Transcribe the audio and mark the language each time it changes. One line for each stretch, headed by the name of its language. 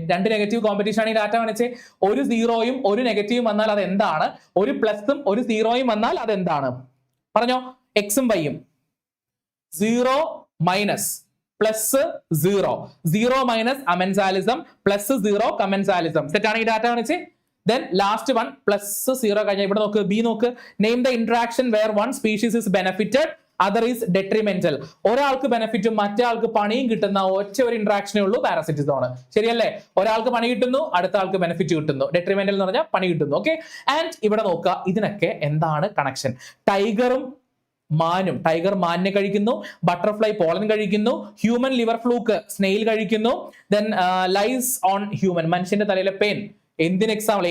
Malayalam: 2 negative competition ആണെങ്കിൽ data കാണിച്ച്. ഒരു സീറോയും ഒരു നെഗറ്റീവും വന്നാൽ അത് എന്താണ്? ഒരു പ്ലസും ഒരു സീറോയും വന്നാൽ അത് എന്താണ്? പറഞ്ഞോ. എക്സും വൈയും. 0 minus plus 0, 0 minus അമെൻസാലിസം, plus 0 commensalism. Set ആണെങ്കിൽ ഡാറ്റ കാണിച്ച്.
English: Then last one plus 0
Malayalam: കഴിഞ്ഞാൽ ഇവിടെ നോക്ക്. B നോക്ക്.
English: Name the interaction where one species is benefited, other is detrimental.
Malayalam: ഒരാൾക്ക് ബെനിഫിറ്റും മറ്റേ ആൾക്ക് പണിയും കിട്ടുന്ന ഒറ്റ ഒരു ഇന്ററാക്ഷനേ ഉള്ളൂ പാരസിറ്റിസോൺ. ശരിയല്ലേ? ഒരാൾക്ക് പണി കിട്ടുന്നു, അടുത്ത ആൾക്ക് ബെനിഫിറ്റ് കിട്ടുന്നു. ഡെട്രിമെന്റൽ എന്ന് പറഞ്ഞാൽ പണി കിട്ടുന്നു. ഓക്കെ. ആൻഡ് ഇവിടെ നോക്കുക, ഇതിനൊക്കെ എന്താണ് കണക്ഷൻ? ടൈഗറും മാനും, ടൈഗർ മാനിനെ കഴിക്കുന്നു, ബട്ടർഫ്ലൈ പോളൻ കഴിക്കുന്നു, ഹ്യൂമൻ ലിവർ ഫ്ലൂക്ക് സ്നെയിൽ കഴിക്കുന്നു,
English: then lies on human,
Malayalam: മനുഷ്യന്റെ തലയിലെ പെയിൻ. എന്തിന് എക്സാമ്പിൾ?